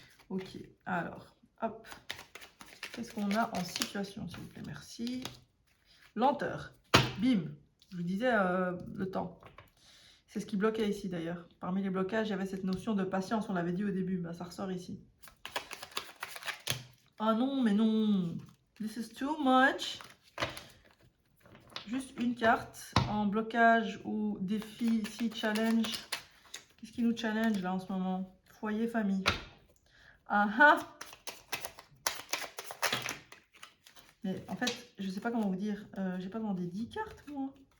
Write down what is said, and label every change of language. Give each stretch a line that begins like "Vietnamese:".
French: Ok, alors hop, qu'est-ce qu'on a en situation s'il vous plaît? Merci. Lenteur, bim, je vous disais le temps. C'est ce qui bloquait ici d'ailleurs. Parmi les blocages, il y avait cette notion de patience, on l'avait dit au début, ça ressort ici. Ah non, mais non,
English: this is too much.
French: Juste une carte en blocage ou défi, si challenge. Qu'est-ce qui nous challenge là en ce moment? Foyer, famille. Ah ah! Mais en fait, je sais pas comment vous dire. J'ai pas demandé 10 cartes moi.